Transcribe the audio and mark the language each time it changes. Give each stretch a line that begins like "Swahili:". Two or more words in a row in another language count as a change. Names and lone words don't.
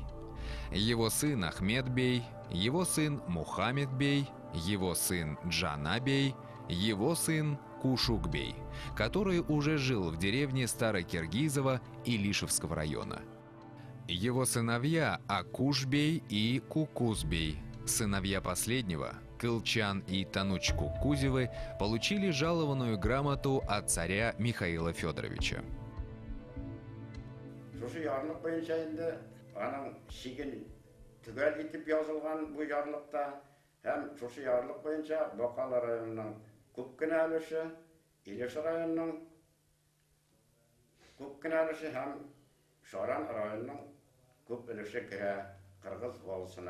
Russian: Его сын Ахмед-бей, его сын Мухаммед-бей, его сын Джана-бей, его сын Кушук-бей, который уже жил в деревне Старокиргизово Илишевского района. Его сыновья Акуш-бей и Кукуз-бей, сыновья последнего, Кылчан и Тануч Кукузевы, получили жалованную грамоту от царя Михаила Федоровича.
Tatar: Илеш районының күп кенә өлеше һәм Шаран районының күп өлеше керә Кыргыз волосына.